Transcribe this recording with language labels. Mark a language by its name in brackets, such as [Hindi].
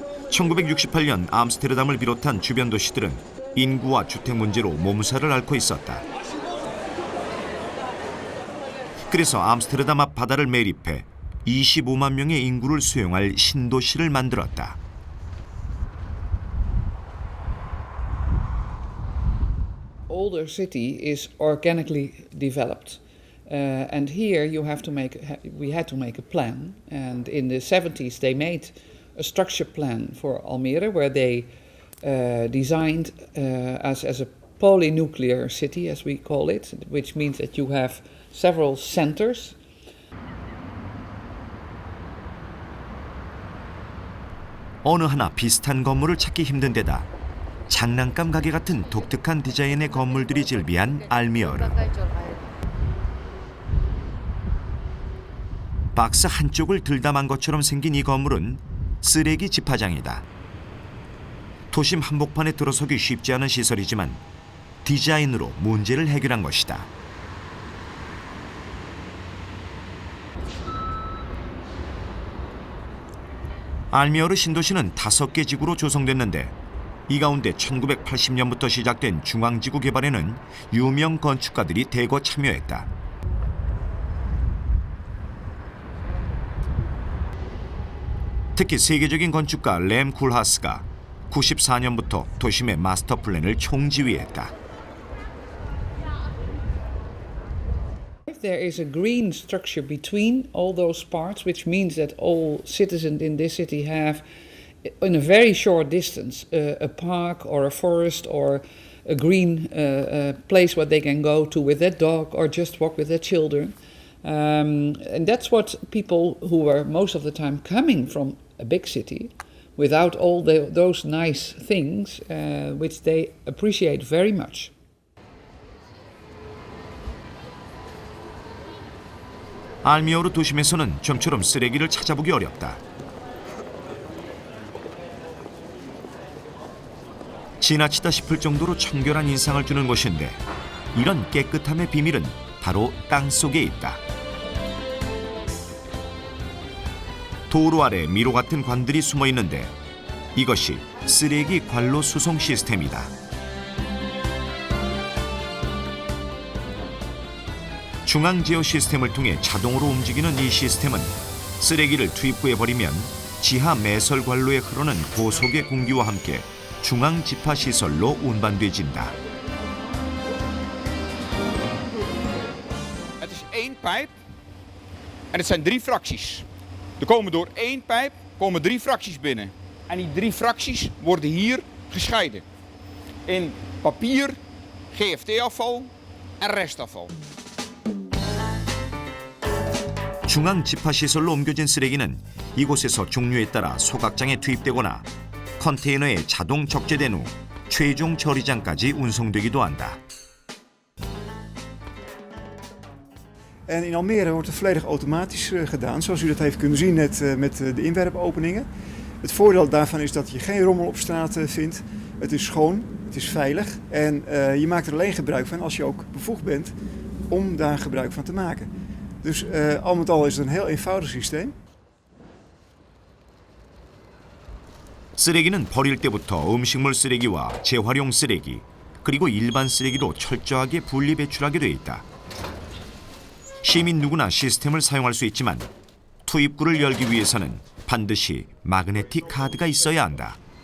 [Korean] 1968년 암스테르담을 비롯한 주변 도시들은 인구와 주택 문제로 몸살을 앓고 있었다. 그래서 암스테르담 앞 바다를 매립해 25만 명의 인구를 수용할 신도시를 만들었다. [English] Older city is organically developed, and here we had to make a plan. And in the 70s, they made a structure plan for Almere, where they designed as a polynuclear city, as we call it, which means that you have several centers. [Korean] 어느 하나 비슷한 건물을 찾기 힘든 데다 장난감 가게 같은 독특한 디자인의 건물들이 즐비한 알미어르. 박스 한쪽을 들담한 것처럼 생긴 이 건물은 쓰레기 집화장이다. 도심 한복판에 들어서기 쉽지 않은 시설이지만 디자인으로 문제를 해결한 것이다. 알미어르 신도시는 5개 지구로 조성됐는데 이 가운데 1980년부터 시작된 중앙지구 개발에는 유명 건축가들이 대거 참여했다. 특히 세계적인 건축가 램 쿨하스가 94년부터 도심의 마스터 플랜을 총지휘했다. [English] There is a green structure between all those parts, which means that all citizens in this city have, in a very short distance, a park or a forest or a green place where they can go to with their dog or just walk with their children. And that's what people who are most of the time coming from a big city, without all those nice things, which they appreciate very much. [Korean] 알미어르 도심에서는 좀처럼 쓰레기를 찾아보기 어렵다. 지나치다 싶을 정도로 청결한 인상을 주는 곳인데 이런 깨끗함의 비밀은 바로 땅속에 있다. 도로 아래 미로 같은 관들이 숨어 있는데 이것이 쓰레기 관로 수송 시스템이다. 중앙 제어 시스템을 통해 자동으로 움직이는 이 시스템은 쓰레기를 투입구에 버리면 지하 매설 관로에 흐르는 고속의 공기와 함께 중앙 집화 시설로 운반돼진다. [Dutch] Het is één pijp en het zijn 3 fracties. Er komen door één pijp 3 fracties binnen. En die 3 fracties worden hier gescheiden. In papier, GFT-afval en restafval. [Korean] 중앙 집화 시설로 옮겨진 쓰레기는 이곳에서 종류에 따라 소각장에 투입되거나 컨테이너에 자동 적재된 후 최종 처리장까지 운송되기도 한다. [Dutch] En in Almere wordt het volledig automatisch gedaan, zoals u dat heeft kunnen zien net met de inwerpopeningen. Het voordeel daarvan is dat je geen rommel op straat vindt. Het is schoon, het is veilig en je maakt er alleen gebruik van als je ook bevoegd bent om daar gebruik van te maken. Dus al met al is het een heel eenvoudig systeem. [Korean] 쓰레기는 버릴 때부터 음식물 쓰레기와 재활용 쓰레기 그리고 일반 쓰레기로 철저하게 분리 배출하게 돼 있다. 시민 누구나 시스템을 사용할 수 있지만 투입구를 열기 위해서는 반드시 마그네틱 카드가 있어야 한다.